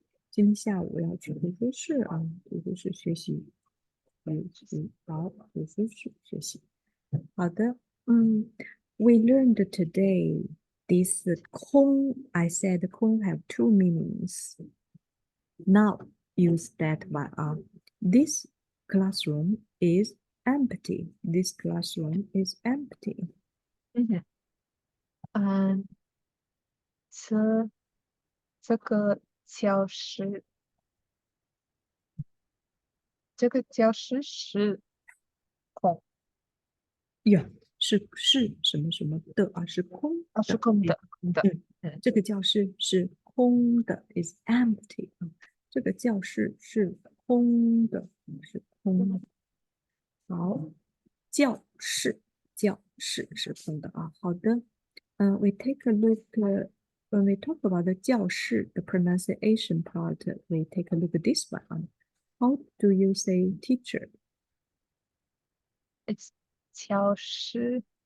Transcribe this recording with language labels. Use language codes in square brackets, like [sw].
[zh] 今天下午要去图书室啊，图书室学习。好，图书室学习。 [en] 好的，we learned today this 空 I said 空 have two meanings. Now use that one. This classroom is empty. This classroom is empty. [zh] 嗯，这个教室，是空。呀，是什么什么的啊？是空的。是空的。这个教室是空的 [en] is empty [zh] 啊。这个教室是空的，是空的。好，教室是空的啊。 [en] 好的，we take a look when we talk about the 教室 the pronunciation part, we take a look at this one. How do you say teacher? It's 教室。